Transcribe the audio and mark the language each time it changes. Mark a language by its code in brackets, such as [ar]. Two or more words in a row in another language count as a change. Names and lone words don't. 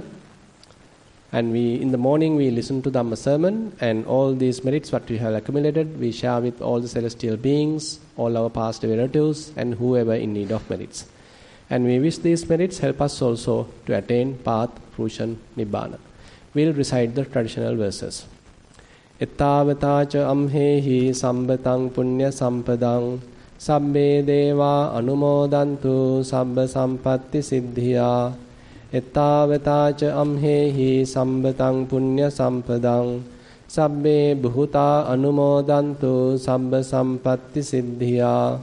[en] And in the morning we listen to Dhamma sermon, and all these merits what we have accumulated we share with all the celestial beings, all our past relatives, and whoever in need of merits. And we wish these merits help us also to attain path, fruition, nibbana. We'll recite the traditional verses. [pi] Ettavata cha amhehi sambatang punya sampadang sabbe deva anumodantu sabba sampatti siddhiya. Ettavata cha amhehi sambatang punya sampadang sabbe bhuta anumodantu sabba sampatti siddhiya.